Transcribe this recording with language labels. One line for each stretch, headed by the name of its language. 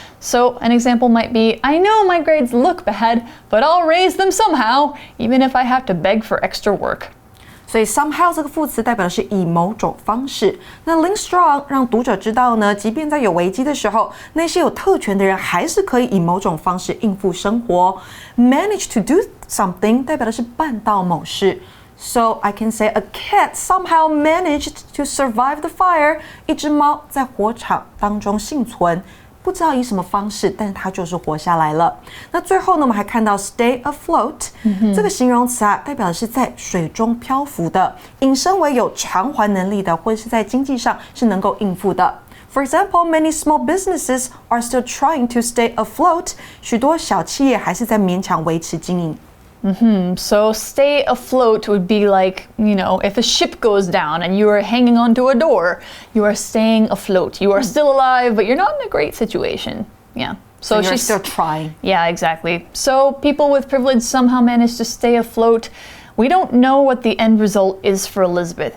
English: So an example might be, I know my grades look bad, but I'll raise them somehow, even if I have to beg for extra work.
Chinese: 所以 somehow 这个副词代表的是以某种方式。那 Lynn Strong 让读者知道呢，即便在有危机的时候，那些有特权的人还是可以以某种方式应付生活。
English: Manage to do something
Chinese: 代表的是办到某事。
English: So I can say a cat somehow managed to survive the fire.
Chinese: 一只猫在火场当中幸存。不知道以什么方式，但是它就是活下来了。那最后呢，我们还看到 stay afloat、这个形容词啊，代表的是在水中漂浮的，引申为有偿还能力的，或者是在经济上是能够应付的。
English: For example, many small businesses are still trying to stay afloat.
Chinese: 许多小企业还是在勉强维持经营。
English: So stay afloat would be like, if a ship goes down and you are hanging onto a door, you are staying afloat. You are still alive, but you're not in a great situation. Yeah. So you're still trying. Yeah, exactly. So people with privilege somehow manage to stay afloat. We don't know what the end result is for Elizabeth.